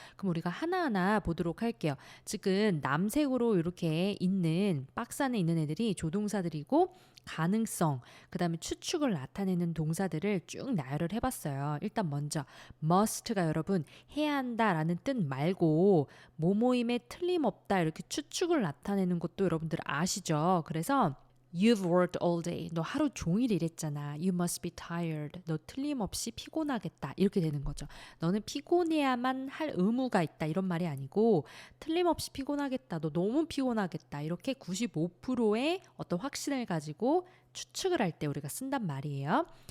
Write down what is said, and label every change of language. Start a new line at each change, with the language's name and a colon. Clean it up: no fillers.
Korean: 그럼 우리가 하나하나 보도록 할게요. 지금 남색으로 이렇게 있는 박스 안에 있는 애들이 조동사들이고 가능성, 그 다음에 추측을 나타내는 동사들을 쭉 나열을 해봤어요. 일단 먼저 must가 여러분 해야 한다라는 뜻 말고 뭐뭐임에 틀림없다 이렇게 추측을 나타내는 것도 여러분들 아시죠?
English: 그래서 You've worked all day.
Korean: 너 하루 종일 일했잖아.
English: You must be tired.
Korean: 너 틀림없이 피곤하겠다. 이렇게 되는 거죠. 너는 피곤해야만 할 의무가 있다. 이런 말이 아니고 틀림없이 피곤하겠다. 너 너무 피곤하겠다. 이렇게 95%의 어떤 확신을 가지고 추측을 할 때 우리가 쓴단 말이에요.